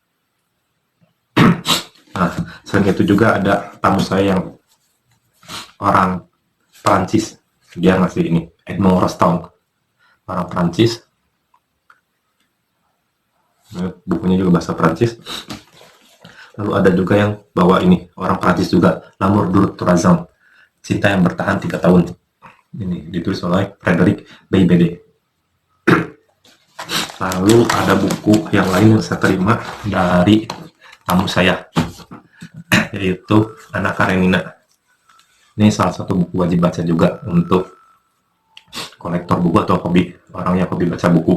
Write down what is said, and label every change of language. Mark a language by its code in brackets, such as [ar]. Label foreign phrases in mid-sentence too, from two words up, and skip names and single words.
[id] Nah, selain itu juga ada tamu saya yang orang Perancis, dia ngasih ini, Edmond Rostand, orang Perancis. Bukunya juga bahasa Perancis. Lalu ada juga yang bawa ini, orang Perancis juga, [fr] L'amour dure 3 ans, [id] cinta yang bertahan 3 tahun. Ini ditulis oleh Frederick Beigbeder. Lalu ada buku yang lain yang saya terima dari tamu saya, yaitu Anna Karenina. Ini salah satu buku wajib baca juga untuk kolektor buku atau orang yang hobi baca buku.